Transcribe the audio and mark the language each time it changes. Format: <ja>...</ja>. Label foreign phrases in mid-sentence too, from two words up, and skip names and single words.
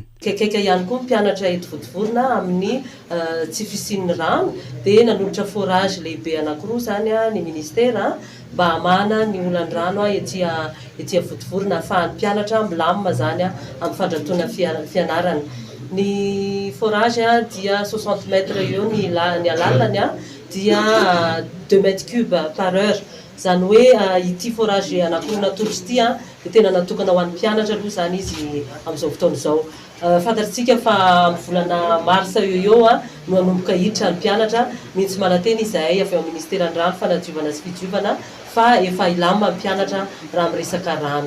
<mg>Kaikaiky ihany koa mpianatra eto Votovorona amin'ny tsy fisian'ny rano dia nanolotra forage lehibe anankiroa zany ny ministera mba hamana ny olandrano ety Votovorona ahafahan'ny mpianatra milamina zany amin'ny fandratoana fianarana. Ny forage dia 60 mètres eo ny alalany dia 2</mg> <fr>mètres cubes par heure.</fr> <mg>Zany hoe ity forage anankiroa natolotra ity dia tena natokana ho an'ny mpianatra aloha zany izy amin'izao fotoana izao. Fantatsika fa amin'ny volana marsa eo no hanomboka hiditra ny mpianatra mihitsy mananteny izahay avy ao amin'ny ministeran'ny rano fanadiovana sy fidiovana fa efa ilamina mpianatra raha miresaka rano.</mg>